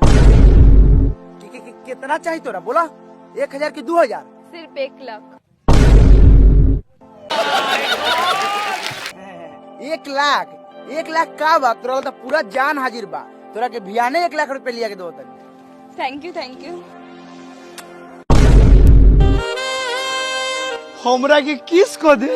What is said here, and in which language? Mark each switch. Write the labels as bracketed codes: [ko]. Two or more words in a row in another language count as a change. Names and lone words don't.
[bho] कितना चाहिए तोरा? बोला 1000 की 2000? सिर्फ 1 लाख। 1 लाख? 1 लाख का बा? तोरा तो पूरा जान हाजिर बा। तोरा के भियाने 1 लाख रुपए लिया के दो तनी। [en] thank you thank you. [bho] हमरा के किस को दे?